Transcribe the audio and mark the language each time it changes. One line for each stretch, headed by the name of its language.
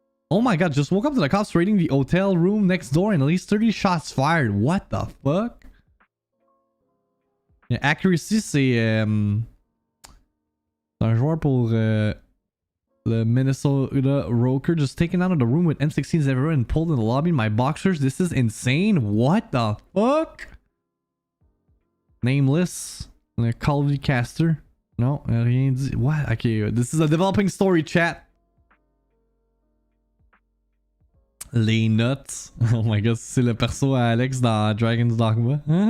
English: Oh my god, just woke up to the cops raiding the hotel room next door and at least 30 shots fired. What the fuck?
French: Yeah, accuracy, c'est un joueur pour
English: the Minnesota Roker just taken out of the room with M16s everywhere and pulled in the lobby. My boxers, this is insane. What the fuck? Nameless. Call of Duty caster. No, rien dit. What? Okay, this is a developing story, chat.
French: Les nuts. Oh my god, c'est le perso à Alex dans Dragon's Dogma.